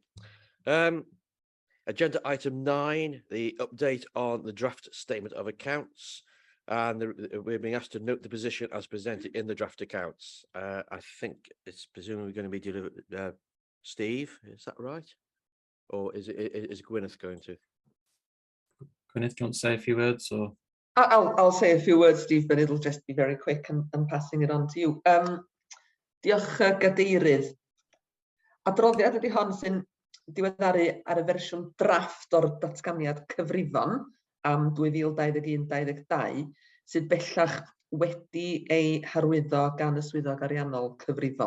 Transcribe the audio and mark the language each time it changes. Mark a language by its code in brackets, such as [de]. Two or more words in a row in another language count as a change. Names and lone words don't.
[en] Agenda item 9, the update on the draft statement of accounts, and we're being asked to note the position as presented in the draft accounts. I think it's presumably going to be delivered. Steve, is that right? Or is Gwyneth going to? Gwyneth, do you want to say a few words? Or I'll say a few words, Steve, but it'll just be very quick and passing it on to you. [cy] Diolch Gadeirydd. Adroddiad ydy hon sy'n diweddaru ar y fersiwn drafft o'r datganiad cyfrifon am 2021-22 sydd bellach wedi ei hyrwyddo gan y swyddog ariannol cyfrifol.